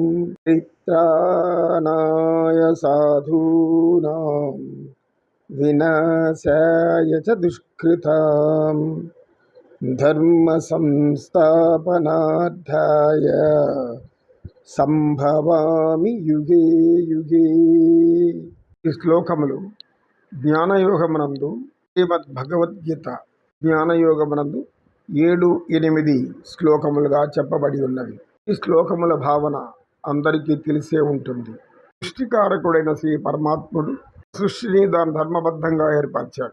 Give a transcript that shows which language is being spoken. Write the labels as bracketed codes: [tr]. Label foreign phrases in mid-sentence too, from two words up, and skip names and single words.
[sa] परित्राणाय साधूनां विनाशाय च दुष्कृतां धर्म संस्थापनार्थाय సంభవామి యుగే యుగే. [te] ఈ శ్లోకములు జ్ఞానయోగమునందు శ్రీమద్ భగవద్గీత జ్ఞానయోగమునందు 7-8 శ్లోకములుగా చెప్పబడి ఉన్నవి. ఈ శ్లోకముల భావన అందరికీ తెలిసే ఉంటుంది. సృష్టికారకుడైన శ్రీ పరమాత్ముడు సృష్టిని దాని ధర్మబద్ధంగా ఏర్పరిచాడు.